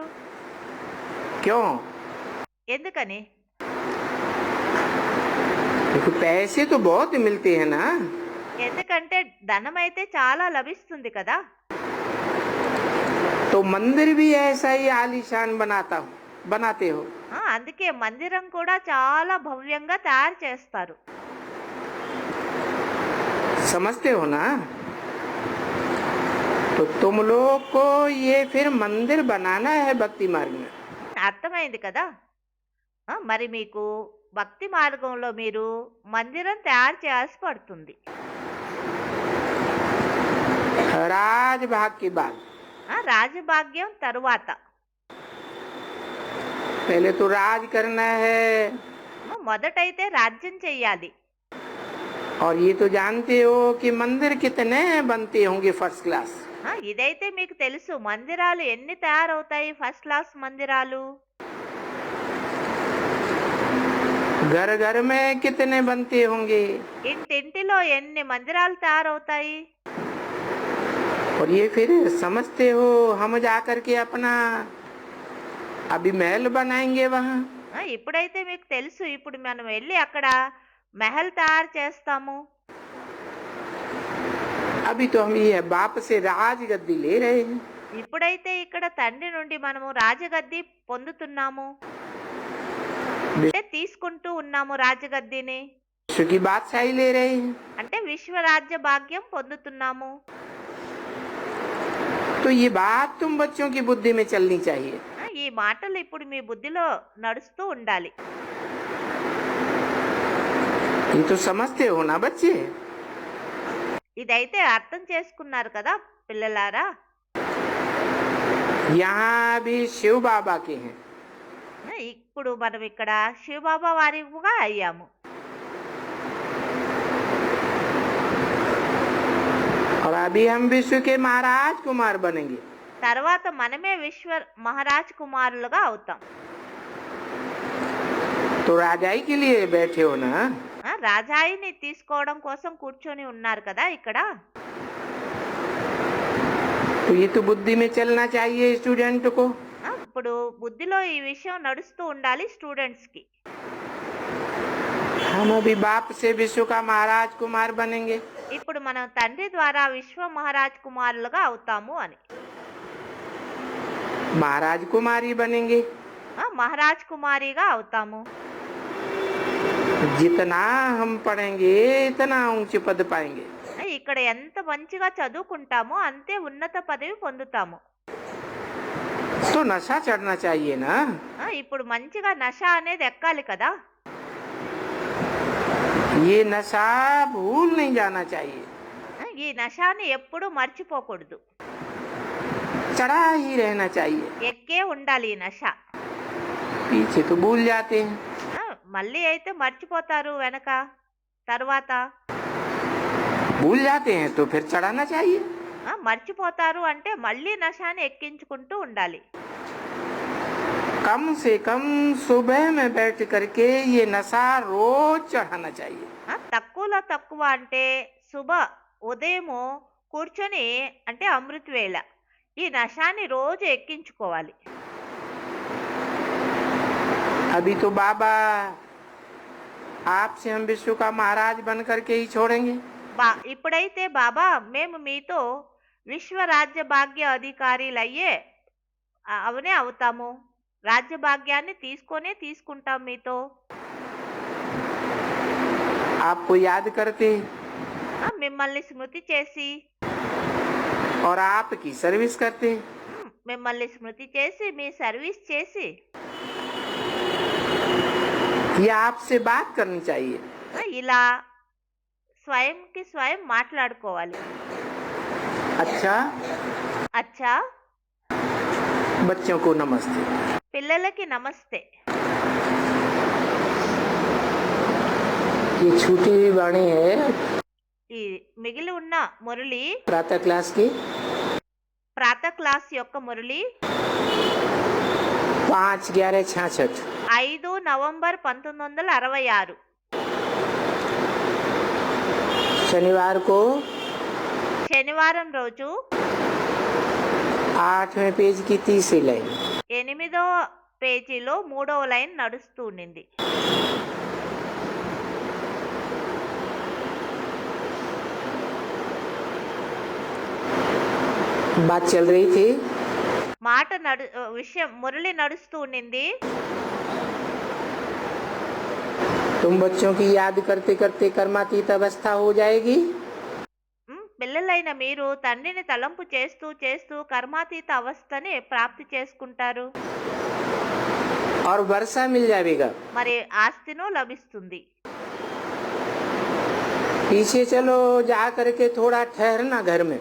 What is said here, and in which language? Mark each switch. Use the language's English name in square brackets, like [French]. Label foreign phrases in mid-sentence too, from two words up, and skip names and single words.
[Hindi] क्यों? [Telugu] ఎందుకని? [Hindi] देखो पैसे तो बहुत मिलते हैं ना। [Telugu] ఎందుకంటే ధనం అయితే చాలా లభిస్తుంది కదా. [Hindi] तो मंदिर भी ऐसा ही आलीशान बनाते हो। [Telugu] అందుకే మందిరం కూడా చాలా భవ్యంగా తయారు చేస్తారు. [Hindi] समझते हो ना? तो तुम लोग को ये फिर मंदिर बनाना है भक्ति मार्ग में। [Telugu] అర్థమైంది కదా. మరి మీకు భక్తి మార్గంలో మీరు మందిరం తయారు చేయాల్సి పడుతుంది. [Hindi] राज भाग के बाद [Telugu] రాజభాగ్యం తరువాత [Hindi] पहले तो राज करना है। [Telugu] మొదటైతే రాజ్యం చెయ్యాలి. [Hindi] और ये तो जानते हो कि मंदिर कितने बनते होंगे [English] first class. [Telugu] ఇదైతే మీకు తెలుసు మందిరాలు ఎన్ని తయారవుతాయి, [English] first class [Telugu] మందిరాలు. [Hindi] घर घर में कितने बनते होंगे। [Telugu] ఇంటింటిలో ఎన్ని మందిరాలు తయారవుతాయి. [Hindi] और ये फिर समझते हो हम जाकर के अपना अभी महल बनाएंगे वहाँ। [Telugu] ఇప్పుడైతే మీకు తెలుసు, ఇప్పుడు మనం వెళ్ళి అక్కడ మెహల్ తయారు చేస్తాము. [Hindi] अभी तो हम ये बाप से राज गद्दी ले रहे हैं। [Telugu] ఇప్పుడైతే ఇక్కడ తండ్రి నుండి మనము రాజగద్ది పొందుతున్నాము, అంటే తీసుకుంటూ ఉన్నాము రాజగద్దిని, [Hindi] विश्व की बादशाही ले रहे हैं। [Telugu] అంటే విశ్వరాజ్య భాగ్యం పొందుతున్నాము. [Hindi] तो ये बात तुम बच्चों की बुद्धि में चलनी चाहिए। [Telugu] ఈ మాటలు ఇప్పుడు మీ బుద్ధిలో నడుస్తూ ఉండాలి. [Hindi] ये तो समझते हो ना बच्चे। [Telugu] ఇదైతే అర్థం చేసుకున్నారు కదా పిల్లలారా. [Hindi] यहाँ भी शिव बाबा के हैं। [Telugu] ఇప్పుడు మనం ఇక్కడ శివబాబా వారిగా అయ్యాము. [Hindi] और अभी हम विश्व के महाराज कुमार बनेंगे। [Telugu] తర్వాత మనమే విశ్వ మహారాజ్ కుమారులుగా అవుతాం. [Hindi] तो राजाई के लिए बैठे हो ना। [Telugu] రాజాయిని తీసుకోవడం కోసం కూర్చొని ఉన్నారు కదా ఇక్కడ. [Hindi] तो ये तो बुद्धि में चलना चाहिए स्टूडेंट को। [Telugu] ఇప్పుడు బుద్ధిలో ఈ విషయం నడుస్తూ ఉండాలి స్టూడెంట్స్ కి. [Hindi] हम अभी बाप से विश्व का महाराज कुमार बनेंगे। [Telugu] ఇప్పుడు మనం తండ్రి ద్వారా విశ్వ మహారాజ్ కుమారులుగా అవుతాము అని. [Hindi] महाराज कुमारी बनेंगे। [Telugu] మహారాజ్ కుమారిగా అవుతాము. [Hindi] जितना हम पढ़ेंगे इतना ऊंचे पद पाएंगे। [Telugu] ఇక్కడ ఎంత మంచిగా చదువుకుంటామో అంతే ఉన్నత పదవి పొందుతాము. [Hindi] तो नशा चढ़ना चाहिए ना। [Telugu] ఇప్పుడు మంచిగా నష అనేది ఎక్కాలి కదా. [Hindi] ये नशा भूल नहीं जाना चाहिए। [Telugu] ఈ నషాని ఎప్పుడు మర్చిపోకూడదు, [Hindi] चढ़ा ही रहना चाहिए। [Telugu] ఎక్కే ఉండాలి ఈ నష. [Hindi] पीछे तो भूल जाते हैं। [Telugu] మళ్ళీ అయితే మర్చిపోతారు వెనక తర్వాత. [Hindi] भूल जाते हैं तो फिर चढ़ाना चाहिए। [Telugu] మర్చిపోతారు అంటే మళ్ళీ నషాని ఎక్కించుకుంటూ ఉండాలి. [Hindi] कम से कम सुबह में बैठ करके ये नशा रोज चढ़ाना चाहिए। [Telugu] తక్కువలో తక్కువ అంటే శుభ ఉదయము కూర్చొని అంటే అమృత వేళ ఈ నషాని రోజు ఎక్కించుకోవాలి. [Hindi] अभी तो बाबा आपसे हम विश्व का महाराज बन करके ही छोड़ेंगे। [Telugu] ఇప్పుడైతే బాబా మేము మీతో విశ్వరాజ్య భాగ్య అధికారులయ్యే అవనే అవుతాము, రాజ్య భాగ్యాన్ని తీసుకుంటాం మీతో. [Hindi] आपको याद करते [Telugu] మిమ్మల్ని స్మృతి చేసి [Hindi] और आपकी सर्विस करते। [Telugu] మిమ్మల్ని స్మృతి చేసి మీ సర్వీస్ చేసి [Hindi] ये आपसे बात करनी चाहिए। [Telugu] ఇలా స్వయంకి స్వయం మాట్లాడుకోవాలి. [Hindi] अच्छा [Telugu] అచ్చా [Hindi] बच्चों को नमस्ते। [Telugu] పిల్లలకి నమస్తే. [Hindi] ये छूटी हुई वाणी है [Telugu] ఈ మిగిలి ఉన్న మురళి [Hindi] प्रातः क्लास की [Telugu] ప్రాతः క్లాస్ యొక్క మురళి [Hindi] 5/11/66 [Telugu] 5 నవంబర్ 1966 [Hindi] शनिवार को [Telugu] శనివారం రోజు [Hindi] 8वें पेज की 3री लाइन [Telugu] 8వ పేజీలో 3వ లైన్ నడుస్తూ ఉండింది. [Hindi] बात चल रही थी। [Telugu] మాట విషయం మురళి నడుస్తూ ఉండింది. [Hindi] तुम बच्चों की याद करते करते कर्मातीत अवस्था हो जाएगी। [Telugu] పిల్లలైన మీరు తండ్రిని తలంపు చేస్తూ చేస్తూ కర్మాతీత అవస్థని ప్రాప్తి చేసుకుంటారు. [Hindi] और वर्षा मिल जाएगा। [Telugu] మరి ఆస్తిను లభిస్తుంది. [Hindi] पीछे चलो जा करके थोड़ा ठहरना घर में।